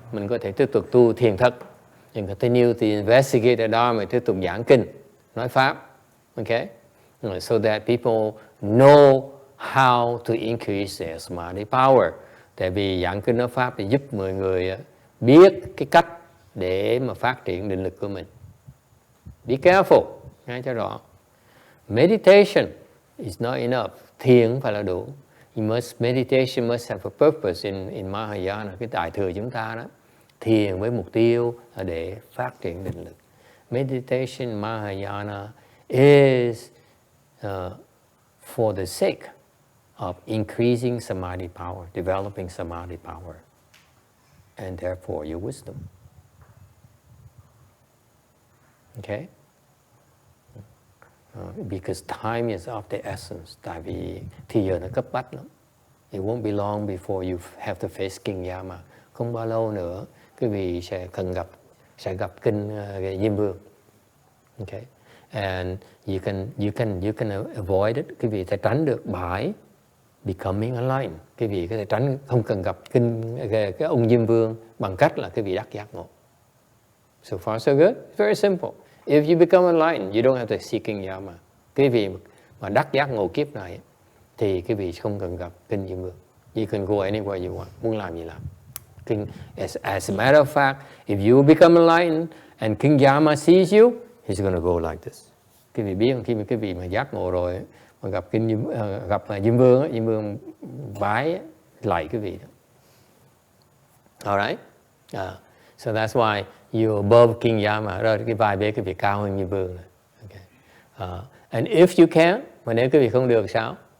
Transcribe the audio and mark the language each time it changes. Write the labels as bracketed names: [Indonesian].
[Vietnamese] Mình có thể tiếp tục tu thiền thất. [English] And continue to investigate the Dharma, [Vietnamese] tiếp tục giảng kinh, nói pháp. [English] Okay? So that people know how to increase their Samadhi power. [Vietnamese] Tại vì giảng kinh nói pháp thì giúp mọi người biết cái cách để mà phát triển định lực của mình. [English] Be careful, [Vietnamese] nghe cho rõ. [English] Meditation is not enough. [Vietnamese] Thiền không phải là đủ. [English] Meditation must have a purpose in Mahayana, [Vietnamese] cái đại thừa chúng ta đó. Thiền với mục tiêu là để phát triển định lực. [English] Meditation Mahayana is for the sake of increasing Samadhi power, developing Samadhi power, and therefore your wisdom. Okay? Because time is of the essence. [Vietnamese] Tại vì thì giờ nó cấp bách lắm. [English] It won't be long before you have to face King Yama. [Vietnamese] Không bao lâu nữa, quý vị sẽ gặp kinh Diêm Vương. Okay? [English] And you can avoid it. [Vietnamese] Quý vị sẽ tránh được [English] by becoming enlightened. [Vietnamese] Quý vị có thể tránh, không cần gặp kinh cái ông Diêm Vương bằng cách là quý vị đắc giác ngộ. [English] So far so good. It's very simple. If you become enlightened, you don't have to seek King Yama. [Vietnamese] Quý vị mà đắc giác ngộ kiếp này thì quý vị không cần gặp kinh Diêm Vương. [English] You can go anywhere you want. [Vietnamese] Muốn làm gì làm. [English] As a matter of fact, if you become enlightened and King Yama sees you, he's going to go like this. [Vietnamese] Quý vị biết khi mà quý vị mà giác ngộ rồi mà gặp Diêm Vương, Diêm Vương bái lại quý vị đó. [English] Alright? So that's why you're above King Yama. [Vietnamese] Rồi cái vai bế quý vị cao hơn Diêm Vương. Okay. [English] And if you can't, [Vietnamese] mà nếu quý vị không được sao?